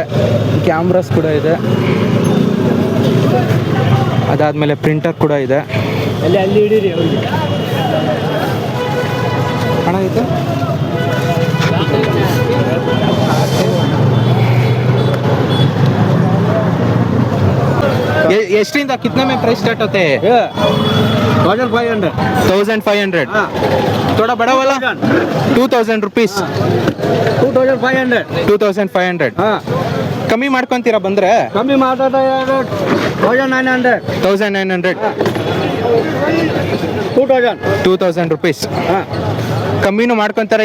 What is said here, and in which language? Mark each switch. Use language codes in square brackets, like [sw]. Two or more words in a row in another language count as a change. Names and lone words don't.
[kn] ಕ್ಯಾಮ್ರಾಸ್ ಕೂಡ ಇದೆ, ಅದಾದಮೇಲೆ ಪ್ರಿಂಟರ್ ಕೂಡ ಇದೆ. ಅಲ್ಲಿ ಹಿಡೀರಿ ಅವ್ರಿಗೆ. ಹಣ ಇದು ಎಷ್ಟರಿಂದ [hi] ಕಿತ್ನೆ में [en] price start [hi] होते हैं? 1500. 1500. थोड़ा बड़ा वाला 2000 rupees. 2500. [kn] 2500. ಕಮ್ಮಿ ಮಾಡ್ಕೊಂತೀರಾ ಬಂದ್ರೆ? ಕಮ್ಮಿ ಮಾತಾಡ 1900. 1900. 2000 rupees. ಕಮ್ಮಿನೂ ಮಾಡ್ಕೊಂತಾರೆ.